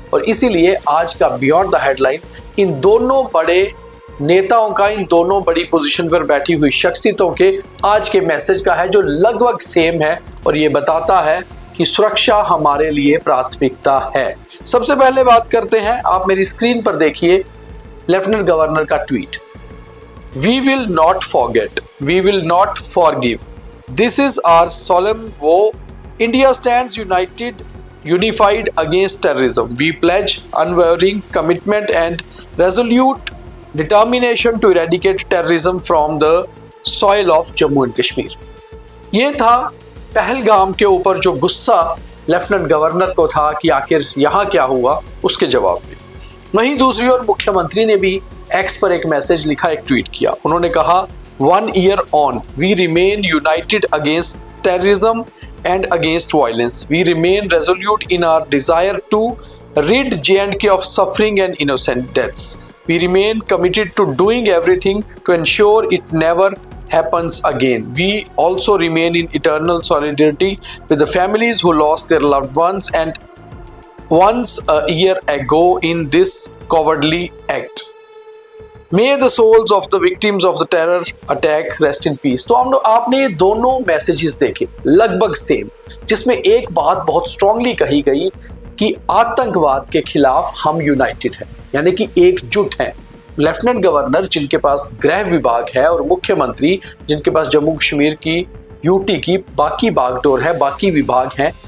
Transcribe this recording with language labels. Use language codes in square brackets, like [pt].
[hi] और इसीलिए आज का बियॉन्ड द हेडलाइन इन दोनों बड़े नेताओं का, इन दोनों बड़ी पोजीशन पर बैठी हुई शख्सियतों के आज के मैसेज का है, जो लगभग सेम है और ये बताता है कि सुरक्षा हमारे लिए प्राथमिकता है। सबसे पहले बात करते हैं, आप मेरी स्क्रीन पर देखिए लेफ्टिनेंट गवर्नर का tweet. [en] We will not forget, we will not forgive. This is our solemn vow. India stands unified against terrorism. We pledge unwavering commitment and resolute determination to eradicate terrorism from the soil of Jammu and Kashmir. [hi] ये था पहलगाम के ऊपर जो गुस्सा lieutenant governor को था कि आखिर यहाँ क्या हुआ, उसके जवाब में। वहीं दूसरी ओर मुख्यमंत्री ने भी एक्स पर एक मैसेज लिखा, एक ट्वीट किया। उन्होंने कहा [en] 1 year on, we remain united against terrorism and against violence. We remain resolute in our desire to rid J&K of suffering and innocent deaths. We remain committed to doing everything to ensure it never happens again. We also remain in eternal solidarity with the families who lost their loved ones and once a year ago in this cowardly act. May the souls of the victims of the terror attack rest in peace. [hi] तो आपने ये दोनों messages देखे लगभग same, जिसमें एक बात बहुत स्ट्रांगली कही गई कि आतंकवाद के खिलाफ हम यूनाइटेड हैं, यानी कि एकजुट हैं। लेफ्टिनेंट गवर्नर जिनके पास गृह विभाग है और मुख्यमंत्री जिनके पास जम्मू कश्मीर की यूटी की बाकी बागडोर है, बाकी विभाग हैं।